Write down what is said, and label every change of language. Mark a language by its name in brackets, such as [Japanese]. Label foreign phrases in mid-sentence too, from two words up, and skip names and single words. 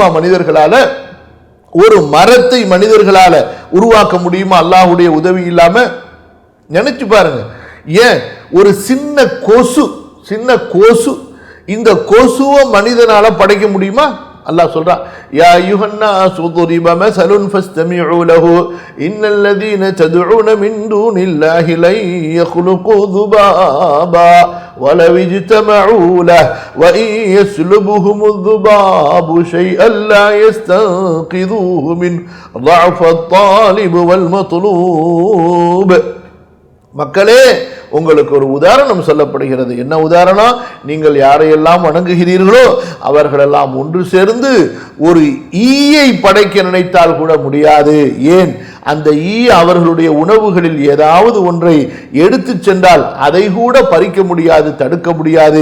[Tamil] மனிதர்களால ஒரு மரத்தை மனிதர்களால உருவாக்க முடியுமா அல்லாஹுடைய உதவி இல்லாம? நினைச்சு பாருங்க. ஏன் ஒரு சின்ன கொசு இந்த கொசுவை மனிதனால படைக்க முடியுமா? அல்லாஹ் சொல்றான், [Arabic] يا أيها الناس ضرب مثل فاستمعوا له ان الذين تدعون من دون الله لن يخلقوا ذبابا ولو اجتمعوا له وان يسلبهم الذباب شيئا لا يستنقذوه منه ضعف الطالب والمطلوب. [Tamil] மக்களே, உங்களுக்கு ஒரு உதாரணம் சொல்லப்படுகிறது. என்ன உதாரணம்? நீங்கள் யாரையெல்லாம் வணங்குகிறீர்களோ அவர்களெல்லாம் ஒன்று சேர்ந்து ஒரு ஈயை படைக்க நினைத்தால் கூட முடியாது. ஏன்? அந்த ஈ அவர்களுடைய உணவுகளில் ஏதாவது ஒன்றை எடுத்து சென்றால் அதை கூட பறிக்க முடியாது, தடுக்க முடியாது.